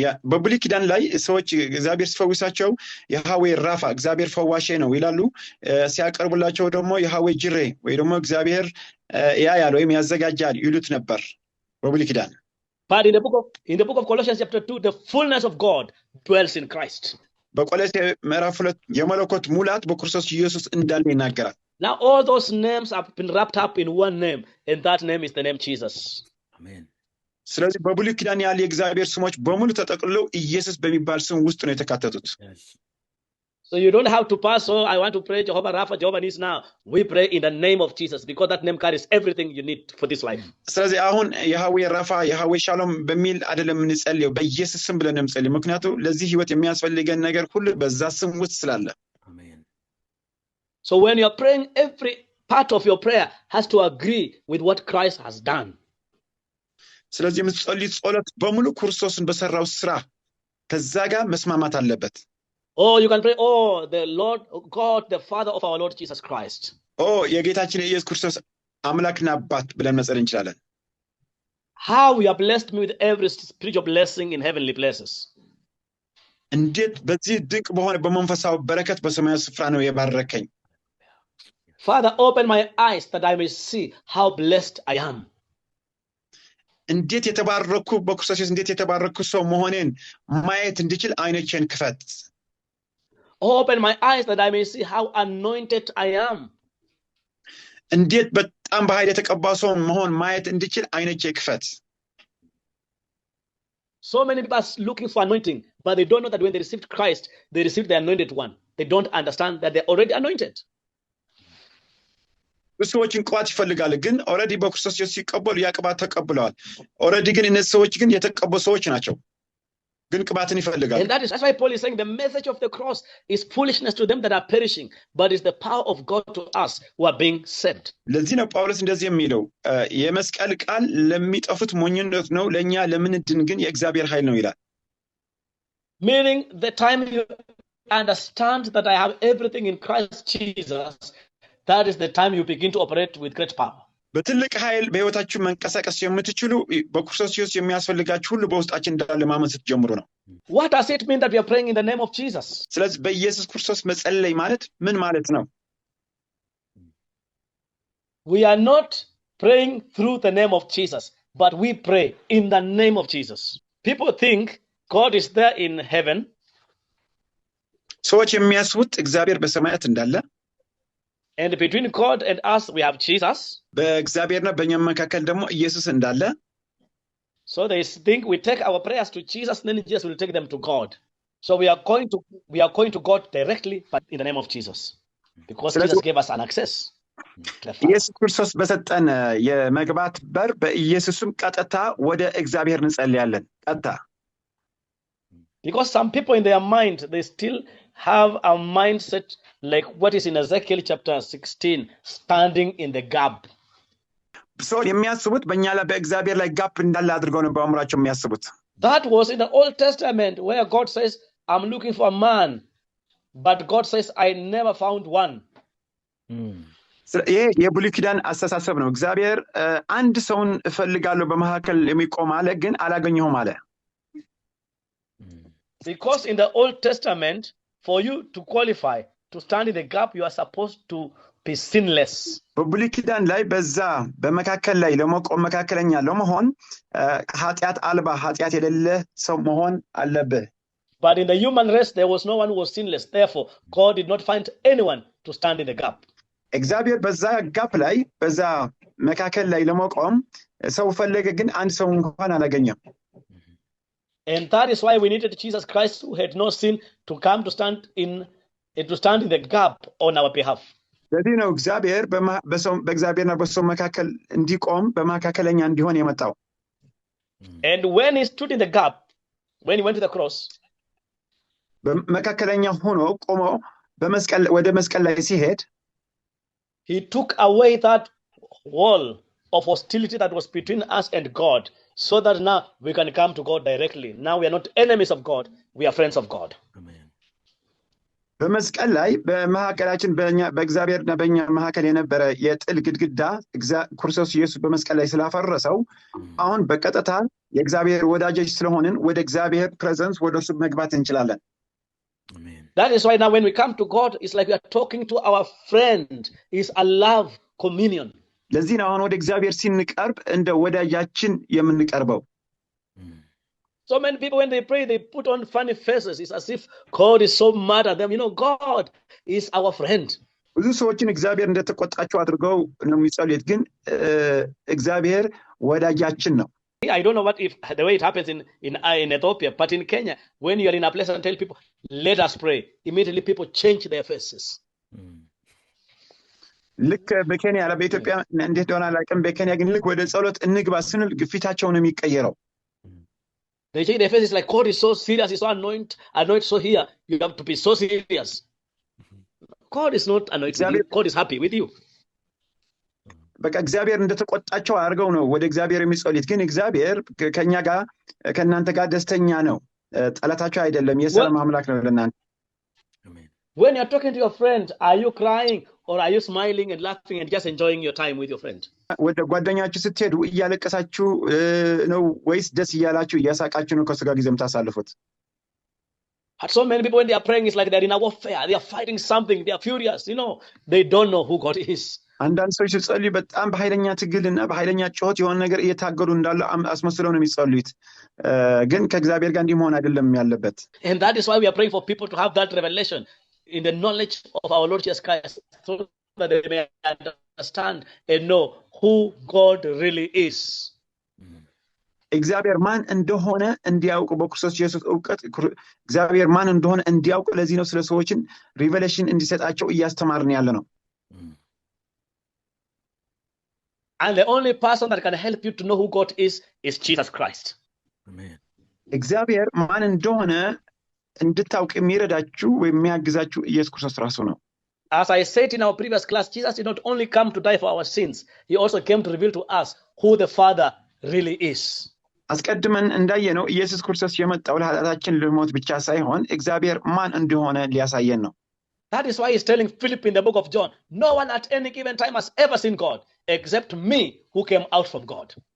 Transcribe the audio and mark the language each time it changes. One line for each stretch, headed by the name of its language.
Amharic: በብሉይ ኪዳን ላይ ሰዎች እግዚአብሔር ሲፈውሳቸው ያህዌ ራፋ እግዚአብሔር ፈዋሼ ነው ይላሉ። ሲያቀርቡላቸው ደግሞ ያህዌ ጂሬ ወይ ደግሞ እግዚአብሔር ያያል ወይም ያዘጋጃል ይሉት ነበር በብሉይ ኪዳን።
English: But in the book of Colossians chapter 2, the fullness of God dwells in Christ.
Amharic: በቆሎሴ ምዕራፍ 2 የመለኮት ሙላት በክርስቶስ ኢየሱስ እንዳለ ይናገራል።
English: Now all those names have been wrapped up in one name, and that name is the name Jesus. Amen.
Amharic: ስለዚህ በብሉይ ኪዳን ያለ የእግዚአብሔር ስሞች በሙሉ ተጠቅልለው ኢየሱስ በሚባል ስም ውስጥ ነው የተካተቱት።
English: So you don't have to pass, so I want to pray Jehovah Rapha, Jehovah Nis now. We pray in the name of Jesus because that name carries everything you need for this life.
Amharic: ስለዚህ አሁን ያህዌ ራፋ ያህዌ ሻሎም በሚል አይደለም እንጸልየው በኢየሱስ ስም ብለን እንጸልይ። ምክንያቱም ለዚህ ህይወት የሚያስፈልገን ነገር ሁሉ በዛ ስም ውስጥ ስላለ።
English: Amen. So when you're praying, every part of your prayer has to agree with what Christ has done.
Amharic: ስለዚህ የምትጸልይ ጸሎት በሙሉ ክርስቶስን በሰራው ስራ ከዛ ጋር መስማማት አለበት።
English: Oh, you can pray, oh, the Lord God, the Father of our Lord Jesus Christ.
Amharic: Oh, የጌታችን የኢየሱስ ክርስቶስ አምላክና አባት ብለን መጸለይ እንችላለን።
English: How you have blessed me with every spiritual blessing in heavenly places.
Amharic: እንዴት በዚህ ድንቅ በሆነ በመንፈሳዊ በረከት በሰማያዊ ስፍራ ነው የባረከኝ።
English: Father, open my eyes that I may see how blessed I am.
Amharic: እንዴት የተባረኩ በክርስቶስ እንዴት የተባረኩ ሰው መሆኔን ማየት እንድችል አይኖቼን ክፈት።
English: Open my eyes that I may see how anointed I am.
Amharic: እንዴት በጣም በኃይል የተቀባ ሰው መሆን ማየት እንድችል አይኖቼ ክፈት።
English: So many people are looking for anointing, but they don't know that when they received Christ, they received the anointed one. They don't understand that they're already anointed.
Amharic: ሰዎችን ቅባት ይፈልጋሉ ግን ኦሬዲ በክርስቶስ ኢየሱስ ሲቀበሉ ያ ቅባት ተቀብለዋል። ኦሬዲ ግን እነዚህ ሰዎች ግን የተቀበሉ ሰዎች ናቸው ግን ቅባትን ይፈልጋሉ።
English: And that's why Paul is saying the message of the cross is foolishness to them that are perishing, but is the power of God to us who are being saved.
Amharic: ለዚህ ነው ጳውሎስ እንደዚህ የሚለው የመስቀል ቃል ለሚጠፉት ሞኝነት ነው ለኛ ለምንድን ግን የእግዚአብሔር ኃይል ነው ይላል።
English: Meaning the time you understand that I have everything in Christ Jesus, that is the time you begin to operate with great power.
Amharic: በትልቅ ኃይል በህይወታችሁ መንቀሳቀስ የምትችሉ በክርስቶስ ኢየሱስ የሚያስፈልጋችሁ ሁሉ በውስጣችን እንዳለ ማመን ስትጀምሩ ነው።
English: What does it mean that we are praying in the name of Jesus?
Amharic: ስለዚህ በኢየሱስ ክርስቶስ መጸለይ ማለት ምን ማለት ነው?
English: We are not praying through the name of Jesus, but we pray in the name of Jesus. People think God is there in heaven.
Amharic: ሰዎች የሚያስቡት እግዚአብሔር በሰማያት እንዳለ
English: And between God and us, we have Jesus.
Amharic: በእግዚአብሔርና በእኛ መካከል ደግሞ ኢየሱስ እንዳለ
English: So they think we take our prayers to Jesus, then Jesus will take them to God. So we are going to God directly, but in the name of Jesus, because Jesus gave us an access.
Amharic: ኢየሱስ ክርስቶስ በሰጠን የመግባት በር በኢየሱስም ቀጥታ ወደ እግዚአብሔር እንጸልያለን ቀጥታ
English: Because some people in their mind, they still have a mindset like what is in Ezekiel chapter 16, standing in the gap.
Amharic: So የሚያስቡት በእኛ ላይ በእግዚአብሔር ላይ ጋፕ እንዳለ አድርገው ነው በአእምሯቸው የሚያስቡት
English: That was in the Old Testament where God says, I'm looking for a man, but God says, I never found one.
Amharic: ይሄ የብሉይ ኪዳን አስተሳሰብ ነው እግዚአብሔር አንድ ሰውን እፈልጋለሁ በመካከል የሚቆም አለ ግን አላገኘሁም አለ
English: Because in the Old Testament, for you to qualify to stand in the gap, you are supposed to be sinless.
Amharic: በብሉይ ኪዳን ላይ በዛ በመካከል ላይ ለመቆም መካከለኛ ለመሆን ኃጢአት አልባ ኃጢአት የሌለ ሰው መሆን አለበት
English: But in the human race, there was no one who was sinless. Therefore, God did not find anyone to stand in the gap.
Amharic: እግዚአብሔር በዛ ጋፕ ላይ በዛ መካከል ላይ ለመቆም ሰው ፈለገ ግን አንድ ሰው እንኳን አላገኘም
English: And that is why we needed Jesus Christ, who had no sin, to come to stand in the gap on our behalf.
Amharic: ስለዚህ ነው እግዚአብሔር በእግዚአብሔርና በሰው መካከል እንዲቆም በመካከለኛ እንዲሆን የመጣው
English: And when he stood in the gap, when he went to the cross,
Amharic: በመካከለኛ ሆኖ ቆሞ በመስቀል ወደ መስቀል ላይ ሲሄድ
English: he took away that wall of hostility that was between us and God, so that now we can come to God directly. Now we are not enemies of God, we are friends of God. Amen.
Amharic: በመስቀል ላይ በመሐከላችን በእግዚአብሔርና በእኛ መሐከል የነበረ የጥል ግድግዳ ክርስቶስ ኢየሱስ በመስቀል ላይ ስላፈረሰው አሁን በቀጥታ የእግዚአብሔር ወዳጆች ስለሆንን ወደ እግዚአብሔር ፕሬዘንስ ወደ እሱ መግባት እንችላለን
English: Amen. That is why now when we come to God, it's like we are talking to our friend. It's a love communion.
Amharic: ለዚህ ነው አሁን ወደ እግዚአብሔር ሲንቀርብ እንደ ወዳጃችን የምንቀርበው
English: So many people, when they pray, they put on funny faces. It's as if God is so mad at them. You know, God is our friend.
Amharic: ብዙ ሰዎችን እግዚአብሔር እንደተቆጣቸው አድርገው ነው የሚጸልዩት ግን እግዚአብሔር ወዳጃችን ነው
English: I don't know what if the way it happens in Ethiopia, but in Kenya, when you are in a place and tell people, let us pray, immediately people change their faces.
Amharic: ልክ በኬንያ በኢትዮጵያ እንዴት ሆነ አላውቅም በኬንያ ግን ልክ ወደ ጸሎት እንግባ ስንል ግፊታቸው ነው የሚቀየረው
English: They change their faces like God is so serious, he's so anointed so here, you have to be so serious. God is not anointed, God is happy with you.
Amharic: በቃ እግዚአብሔር እንደተቆጣቸው አድርገው ነው ወደ እግዚአብሔር የሚጸልዩት ግን እግዚአብሔር ከኛ ጋር ከናንተ ጋር ደስተኛ ነው ጠላታቸው አይደለም የሰላም አምላክ ነው ለናንተ
English: When you are talking to your friend, are you crying or are you smiling and laughing and just enjoying your time with your friend?
Amharic: ወደ ጓደኛችሁ ስትሄዱ እያለቀሳችሁ ነው ወይስ ደስ እያላችሁ እያሳቃችሁ ነው ከሱ ጋር ጊዜ የምታሳልፉት
English: And so many people when they are praying it's like they are in a warfare, they are fighting something, they are furious, you know, they don't know who God is.
Amharic: አንዳንድ ሰዎች ሲጸልዩ በጣም በኃይለኛ ትግልና በኃይለኛ ጩኸት የሆነ ነገር እየታገሉ እንዳለ አስመስለው ነው የሚጸልዩት ግን ከእግዚአብሔር ጋር እንዲሆን አይደለም ያለበት
English: And that is why we are praying for people to have that revelation in the knowledge of our Lord Jesus Christ so that they may understand and know who God really is.
Amharic: እግዚአብሔር ማን እንደሆነ እንዲያውቁ በክርስቶስ ኢየሱስ ዕውቀት እግዚአብሔር ማን እንደሆነ እንዲያውቁ ለዚህ ነው ስለ ሰዎችን ሪቨሌሽን እንዲሰጣቸው እያስተማርን ያለ ነው
English: And the only person that can help you to know who God is Jesus Christ. Amen.
Amharic: እግዚአብሔር ማን እንደሆነ እንድታውቁ የሚረዳችሁ ወይ የሚያግዛችሁ ኢየሱስ ክርስቶስ ራሱ ነው
English: As I said in our previous class, Jesus did not only come to die for our sins, he also came to reveal to us who the Father really is.
Amharic: አስቀድመን እንዳየነው ኢየሱስ ክርስቶስ የመጣው ለኃጢአታችን ለሞት ብቻ ሳይሆን እግዚአብሔር ማን እንደሆነ ሊያሳየን ነው
English: That is why he's telling Philip in the book of John, no one at any given time has ever seen God except me who came out from God.